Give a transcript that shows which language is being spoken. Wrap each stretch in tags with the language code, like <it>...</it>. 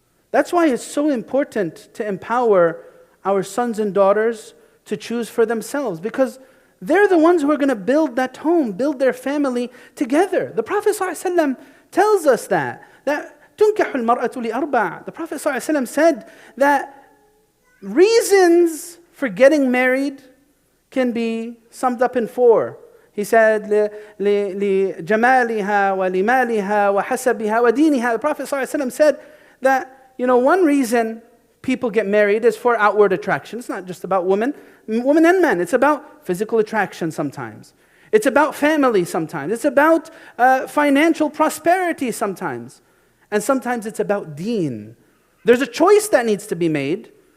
<en>That's why it's so important to empower our sons and daughters to choose for themselves, because they're the ones who are going to build that home, build their family together. The Prophet ﷺ tells us that</en> <ar>تُنْكَحُ الْمَرْأَةُ لِأَرْبَعٍ.</ar> <en>The Prophet ﷺ said that reasons for getting married can be summed up in 4.</en> <ar>He said, لِجَمَالِهَا وَلِمَالِهَا وَحَسَبِهَا وَدِينِهَا.</ar> <en>The Prophet ﷺ said that, one reason people get married is for outward attraction. It's not just about women and men. It's about physical attraction sometimes. It's about family sometimes. It's about financial prosperity sometimes. And sometimes it's about deen. There's a choice that needs to be made.</en>